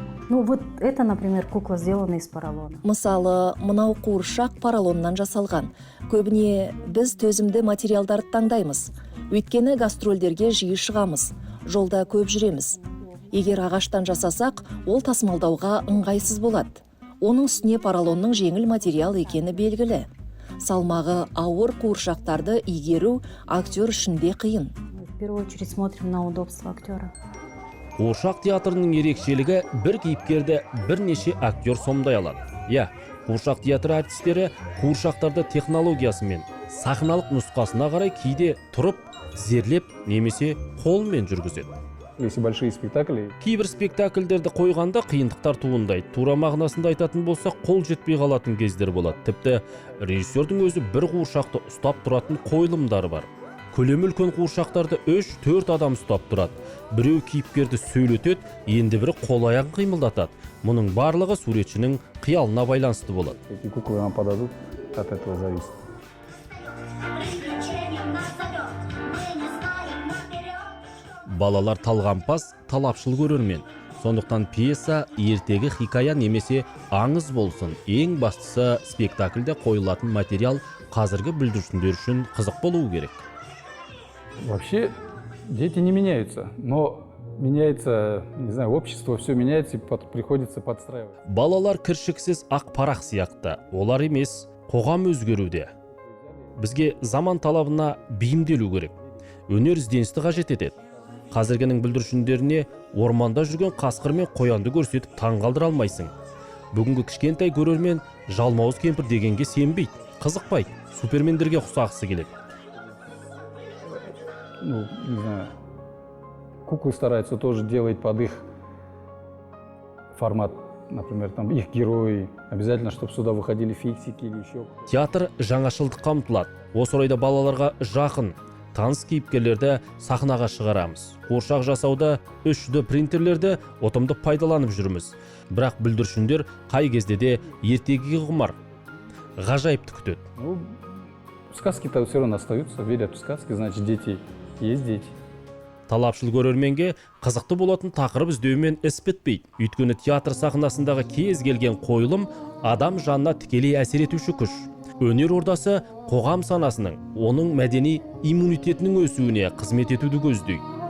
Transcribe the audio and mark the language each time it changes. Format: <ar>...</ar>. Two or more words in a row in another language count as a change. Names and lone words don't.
<ru>Ну вот это, например, кукла сделана из поролона.</ru> <kk>Мысалы, мынау қуыршақ поролоннан жасалған. Көбіне біз төзімді материалдарды таңдаймыз. Өйткені гастрольдерге жиі шығамыз, жолда көп жүреміз. Егер ағаштан жасасақ, ол тасымалдауға ыңғайсыз болады. Оның үстіне поролонның жеңіл материал екені белгілі. Салмағы ауыр қуыршақтарды игеру актер үшін де қиын.</kk> <ru>В первую очередь смотрим на удобство актера.</ru> <kk>Қуыршақ театрының ерекшелігі бір кейіпкерді бірнеше актер сомдай алады. Қуыршақ театры артистері қуыршақтарды технологиясымен, сахналық нұсқасына қарай кейде тұрып, зерлеп немесе қолмен жүргізеді.</kk> <ru>Если большие спектакли,</ru> <kk>Кейбір спектакльдерді қойғанда қиындықтар туындайды. Тура мағынасында айтатын болса, қол жетпей қалатын кездер болады. Тіпті режиссердің өзі бір қуыршақты ұстап тұратын қойылымдары бар. Көлемі үлкен қуыршақтарды 3-4 адам ұстап тұрады. Біреу кейіпкерді сөйлетеді, енді бірі қол аяғын қимылдатады. Мұның барлығы суретшінің қиялына байланысты болады.</kk> <ru>эти куклы нам подадут, от этого зависит. Приключениям нас зовет, мы не знаем наперед.</ru> <kk>Балалар талғампаз, талапшыл көрермен. Сондықтан пьеса ертегі хикая немесе аңыз болсын. Ең бастысы спектакльде қойылатын материал қазіргі бүлдіршіндер үшін қызық болуы керек.</kk> <ru>Вообще дети не меняются, но меняется, не знаю, общество, все меняется, и приходится подстраивать.</ru> <kk>Балалар кіршіксіз ақ парақ сияқты. Олар емес, қоғам өзгеруде. Бізге заман талабына бейімделу керек. Өнер ізденісті қажет етеді. Қазіргінің бүлдіршіндеріне орманда жүрген қасқыр мен қоянды көрсетіп таңғалдыра алмайсың. Бүгінгі кішкентай көрермен жалмауыз кемпір дегенге сенбейді, қызықпайды, супермендерге ұқсағысы келеді.</kk> <ru>Ну, не знаю, куклы стараются тоже делать под их формат, например, там их герои. Обязательно, чтобы сюда выходили фиксики или еще.</ru> <kk>Театр жаңашылдыққа ұмтылады. Осы орайда балаларға жақын, таныс кейіпкерлерді сахнаға шығарамыз. Қуыршақ жасауда 3D принтерлерді ұтымды пайдаланып жүрміз. Бірақ бүлдіршіндер қай кезде де ертегіге құмар, ғажайыпты күтеді.</kk> <ru>Ну, сказки-то все равно остаются, верят в сказки, значит, дети есть дети.</ru> <kk>Талапшыл көрерменге қызықты болатын тақырып іздеумен іс бітпейді. Өйткені театр сахнасындағы кез келген қойылым адам жанына тікелей әсер етуші күш. Өнер ордасы қоғам санасының, оның мәдени иммунитетінің өсуіне қызмет етуді көздейді.</kk>